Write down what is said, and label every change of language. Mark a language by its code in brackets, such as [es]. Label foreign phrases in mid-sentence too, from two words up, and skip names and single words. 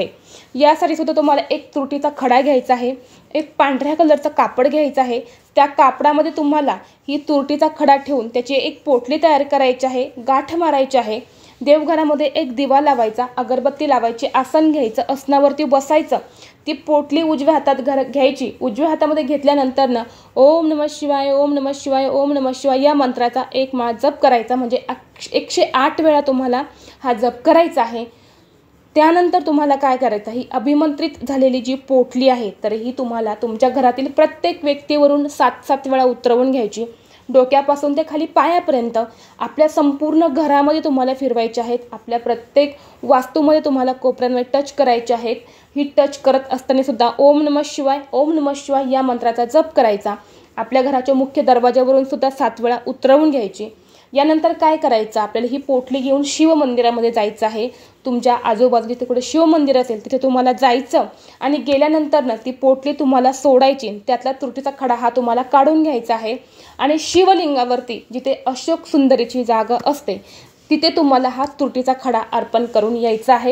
[mr] यासाठी सुद्धा तुम्हाला एक तुरटीचा खडा घ्यायचा आहे, एक पांढऱ्या कलरचं कापड घ्यायचं आहे. त्या कापडामध्ये तुम्हाला ही तुरटीचा खडा ठेवून त्याची एक पोटली तयार करायची आहे, गाठ मारायची आहे. देवघरामध्ये एक दिवा लावायचा, अगरबत्ती लावायची, आसन घ्यायचं, आसनावरती बसायचं. ती पोटली उजव्या हातात घ्यायची. उजव्या हातामध्ये घेतल्यानंतर [sa] ओम नमः शिवाय, ओम नमः शिवाय, ओम नमः शिवाय [mr] या मंत्राचा एक माळ जप करायचा, म्हणजे 108 वेळा तुम्हाला हा जप करायचा आहे. त्यानंतर तुम्हाला काय करायचं, ही अभिमंत्रित झालेली जी पोटली आहे तर ही तुम्हाला तुमच्या घरातील प्रत्येक व्यक्तीवरून 7-7 वेळा उतरवून घ्यायची. डोक्यापासून ते खाली पायापर्यंत आपल्या संपूर्ण घरामध्ये तुम्हाला फिरवायचे आहेत. आपल्या प्रत्येक वास्तूमध्ये तुम्हाला कोपऱ्यांमध्ये टच करायचे आहेत. ही टच करत असताना सुद्धा [sa] ओम नमः शिवाय, ओम नमः शिवाय [mr] या मंत्राचा जप करायचा. आपल्या घराच्या मुख्य दरवाजावरून सुद्धा 7 वेळा उतरवून घ्यायची. यानंतर काय करायचं, आपल्याला ही पोटली घेऊन शिव मंदिरामध्ये जायचं आहे। तुमच्या आजूबाजूला तिकडे शिव मंदिर असेल तिथे तुम्हाला जायचं आणि गेल्यानंतर ना ती पोटली तुम्हाला सोडायची, त्यातला त्रुटीचा खडा हा तुम्हाला काढून घ्यायचा आहे आणि शिवलिंगावरती जिथे अशोक सुंदरीची जागा असते तिथे तुम्हाला हा त्रुटीचा खडा अर्पण करून यायचा आहे।